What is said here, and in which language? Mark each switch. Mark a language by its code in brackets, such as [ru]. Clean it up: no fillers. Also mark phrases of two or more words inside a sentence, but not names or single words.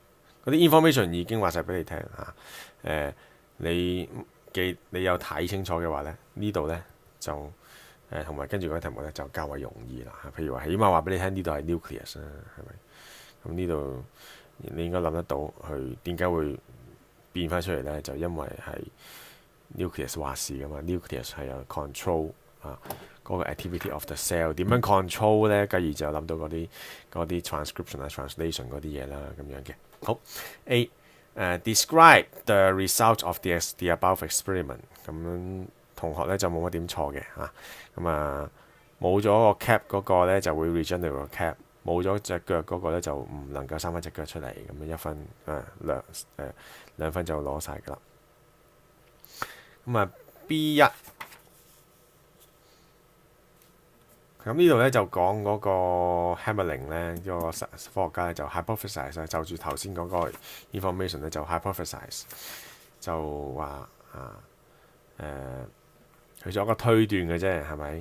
[yue] 嗰啲 information 已經話晒俾你聽你有睇清楚嘅話咧，呢度咧就同埋跟住嗰個題目咧就較為容易啦。譬如話，起碼話俾你聽呢度係 nucleus 啦，係咪？咁呢度你應該諗得到佢點解會變翻出嚟咧？就因為係 nucleus 話事噶嘛 ，nucleus 係有 control 嗰個 [en] activity of the cell。 [yue] 點樣 control 咧？繼而就諗到嗰啲 [en] transcription translation [yue] 嗰啲嘢啦，咁樣嘅。 [en] 好 A，describe the result of the above experiment。 [yue] 咁同學咧就冇乜點錯嘅冇咗個 cap 嗰個咧就會 regenerate 個 cap， 冇咗隻腳嗰個咧就唔能夠生翻隻腳出嚟，咁樣1分 2分就攞晒㗎啦。B1， 咁呢度咧就講嗰個 Hamelin 咧，呢個科學家咧就 hypothesize 就住頭先嗰個 information 咧就 hypothesize 就話佢做一個推斷嘅啫，係咪？